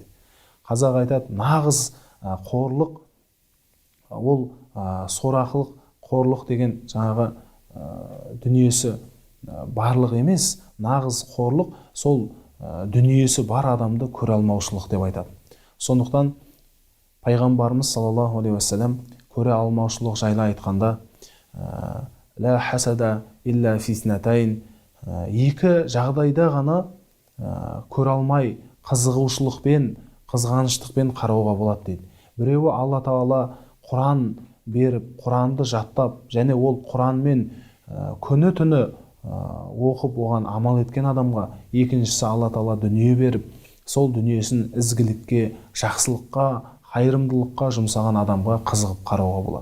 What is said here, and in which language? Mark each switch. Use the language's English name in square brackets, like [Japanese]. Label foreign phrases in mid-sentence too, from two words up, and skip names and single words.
[Kazakh] Қазақ айтады, нағыз қорлық ол сорақылық, қорлық деген жаңағы дүниесі барлық емес, нағыз қорлық сол дүниесі бар адамды көре алмаушылық деп айтады. Сондықтан пайғамбарымыз [Arabic] صلى الله عليه وسلم [Kazakh] көре алмаушылық жайлы айтқанда [Arabic] لا حسد إلا في اثنتين, [Kazakh] екі жағдайда ғана көре алмай қызығушылықпен, қызғаныштықпен қарауға болады дейді. Біреуі Алла Тағала Құран беріп, Құранды жаттап, және ол Құранмен күні түні оқып оған амал еткен адамға, екіншісі Алла Тағала дүние беріп, сол дүниесін ізгілікке, жақсылыққа, қайырымдылыққа жұмсаған адамға қызығып қарауға болады.